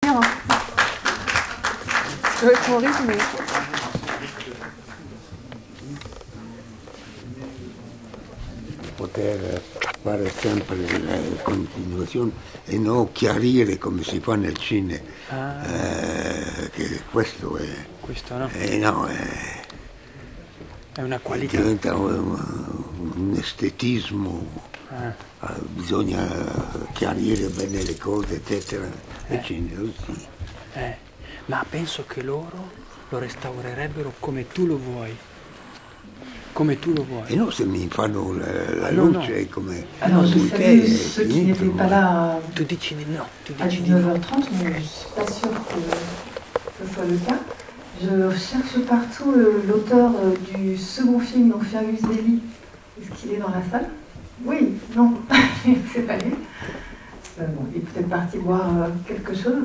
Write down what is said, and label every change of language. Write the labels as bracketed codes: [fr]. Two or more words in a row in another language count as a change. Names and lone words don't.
[fr] bien. Ça va être mon rythme, mais... [it] Poter fare sempre la continuazione e non chiarire come si fa nel cinema. Che questo è... Questo no? No, è una qualità. Diventa un estetismo. Bisogna chiarire bene le cose, eccetera. E cinema, sì. Ma penso che loro lo restaurerebbero come tu lo vuoi. Come tu lo vuoi. Et non, se mi fanno la luce come... [fr] Alors, je salue ceux qui n'étaient pas là [it] Tu dici di no. [fr] à 19h30, mais je ne suis pas sûre que ce soit le cas. Je cherche partout l'auteur du second film, donc Fergus Daly. Est-ce qu'il est dans la salle? Oui, non, c'est pas lui. Bon, il est peut-être parti boire quelque chose.